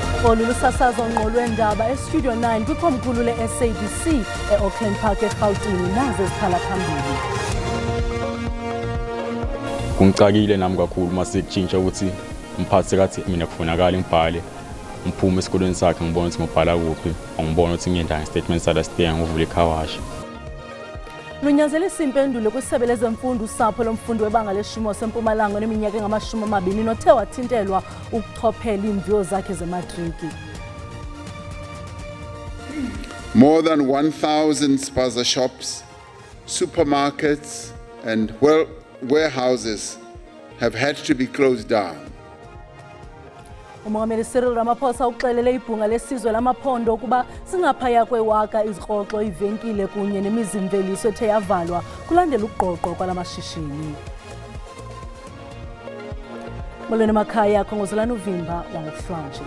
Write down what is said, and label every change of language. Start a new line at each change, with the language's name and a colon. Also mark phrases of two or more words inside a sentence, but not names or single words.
Xhosa: Olu lusasazo ngqo lwendaba eStudio 9 kwikomkhulu le-SABC e-Auckland Park eGauteng nazo ezikhala phambili.
Zulu: Kungicakile nami kakhulu mase kutshintsha ukuthi umphathi kathi mina kufunakala ngibhale ngiphume esikoleni sakhe ngibona ukuthi ngibhala kuphi ngibona ukuthi ngiyenda nge-statement sala-steya ngivule ikhawashi.
Xhosa: Lunyanzelisa impendulo kwisebe lezemfundo usapho lomfundi webanga leshumi seMpumalanga oneminyaka engama-20 nothe wathintelwa ukuchophela iimviwo zakhe zematriki.
English: More than 1,000 spaza shops, supermarkets and warehouses have had to be closed down.
Xhosa: Umongameli Cyril Ramaphosa uxelele ibhunga lesizwe lamaphondo ukuba singaphaya kwewaka izikroxo ivenkile kunye nemizimveliso ethe yavalwa kulandela ukuqoqo kwalamashishini. Molweni emakhaya Khongozolani Uvimba wangokuhlanje.